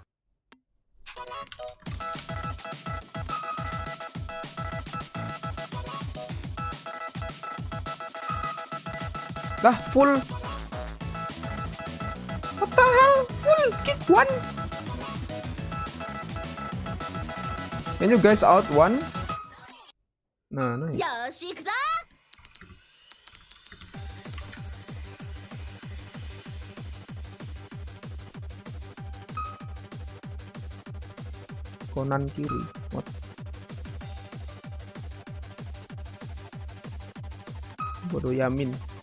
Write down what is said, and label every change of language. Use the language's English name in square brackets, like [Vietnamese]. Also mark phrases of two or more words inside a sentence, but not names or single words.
[Malay] Dah full. [English] What the hell? Full kick one. Can you guys out one? Nah, nice. [Japanese] よし行くぞ [Malay] Konan kiri. What? Bodoh Yamin.